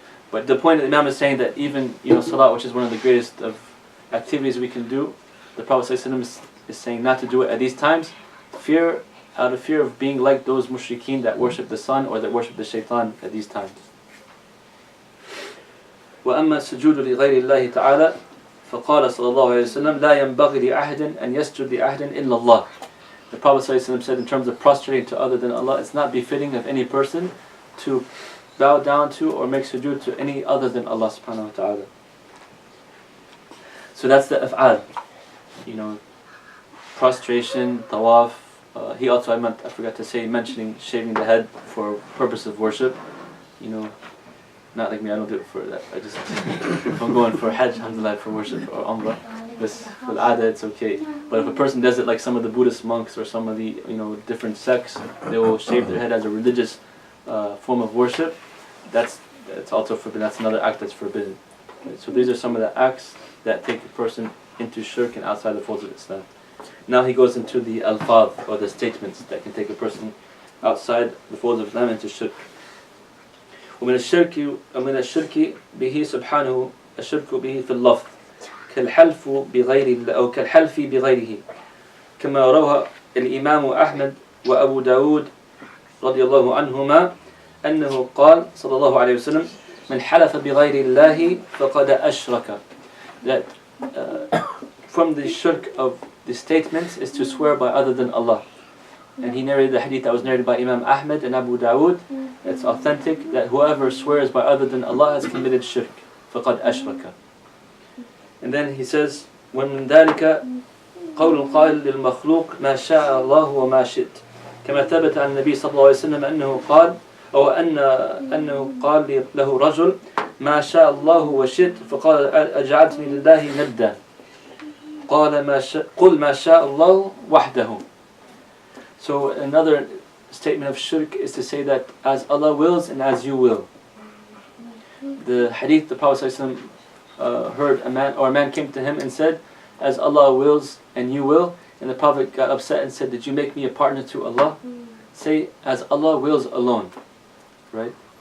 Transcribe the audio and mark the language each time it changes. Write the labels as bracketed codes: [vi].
[en] But the point that the Imam is saying that even salat, which is one of the greatest of activities we can do, the Prophet ﷺ is saying not to do it at these times, out of fear of being like those mushrikeen that worship the sun or that worship the shaitan at these times. [ar] وأما السجود لغير الله تعالى فقال صلى الله عليه وسلم لا ينبغي لأحد أن يسجد لأحد إلا الله. [en] The Prophet ﷺ said in terms of prostrating to other than Allah, it's not befitting of any person to bow down to or make sujood to any other than Allah subhanahu wa ta'ala. So that's the af'al. You know, prostration, tawaf. He also, I forgot to say, mentioning shaving the head for purpose of worship. You know, not like me, I don't do it for that. I just, if I'm going for Hajj, alhamdulillah, for worship or Umrah, but for Ada it's okay. But if a person does it like some of the Buddhist monks or some of the, you know, different sects, they will shave their head as a religious form of worship. That's also forbidden. That's another act that's forbidden. Right? So these are some of the acts that take a person into shirk and outside the folds of Islam. Now he goes into the alfaz, or the statements that can take a person outside the folds of Islam into shirk. [ar] ومن الشرك به سبحانه الشرك به في اللفظ كالحلف بغير أو كالحلف بغيره كما روى الإمام أحمد وأبو داود رضي الله عنهما أنه قال صلى الله عليه وسلم من حلف بغير الله فقد أشرك. [en] That from the shirk of the statements is to swear by other than Allah. And he narrated the hadith that was narrated by Imam Ahmad and Abu Dawood. It's authentic that whoever swears by other than Allah has committed shirk. [ar] فَقَدْ أَشْرَكَ. [en] And then he says, [ar] وَمِنْ ذَلِكَ قول القائل للمخلوق ما شاء الله وما شئت كما ثبت عن النبي صلى الله عليه وسلم أنه قال أو أنه قال له رجل ما شاء الله وشئت فقال أجعلتني لله ندا قال قل ما شاء الله وحده. [en] So another statement of shirk is to say that as Allah wills and as you will. The hadith, the Prophet ﷺ heard a man came to him and said, as Allah wills and you will. And the Prophet got upset and said, did you make me a partner to Allah? Say, as Allah wills alone. Right?